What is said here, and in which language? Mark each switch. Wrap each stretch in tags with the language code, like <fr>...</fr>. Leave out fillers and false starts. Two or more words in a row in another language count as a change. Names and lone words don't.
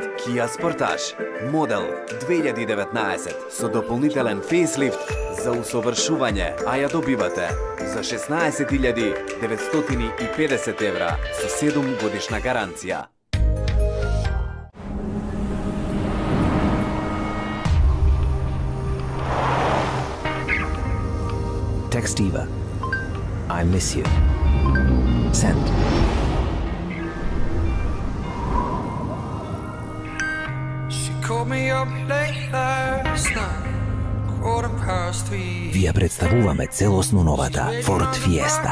<mk>Kia Sportage Модел 2019 со дополнителен фейслифт за усовршување, а ја добивате за 16.950 евра со 7 годишна гаранција. Textiva.</mk> <en>I miss you. Send.</en> <mk>Ви ја представуваме целосно новата Ford Fiesta.</mk>